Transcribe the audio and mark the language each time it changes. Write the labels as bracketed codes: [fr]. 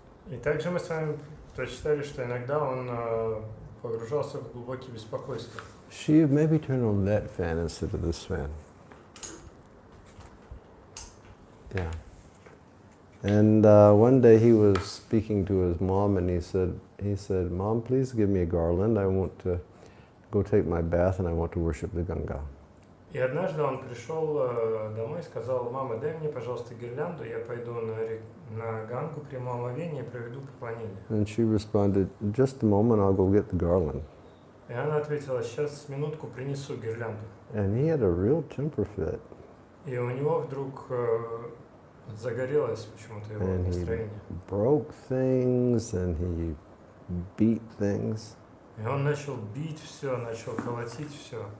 [ru] И также мы с вами прочитали, что иногда он погружался в глубокие беспокойства. [en] Shiv, maybe turn on that fan instead of this fan. Yeah. And one day he was speaking to his mom, and he said, "Mom, please give me a garland. I want to go take my bath, and I want to worship the Ganga." [ru] И однажды он пришел домой и сказал: "Мама, дай мне, пожалуйста, гирлянду, я пойду на Гангу при омовении и проведу поклонение." [en] And she responded, "Just a moment, I'll go get the garland." [ru] И она ответила: "Сейчас, минутку, принесу гирлянду." [en] And he had a real temper fit. [ru] И у него вдруг загорелось почему-то его [en] And [ru] настроение. [en] he broke things, and he beat things. [ru] И он начал бить все, начал колотить все.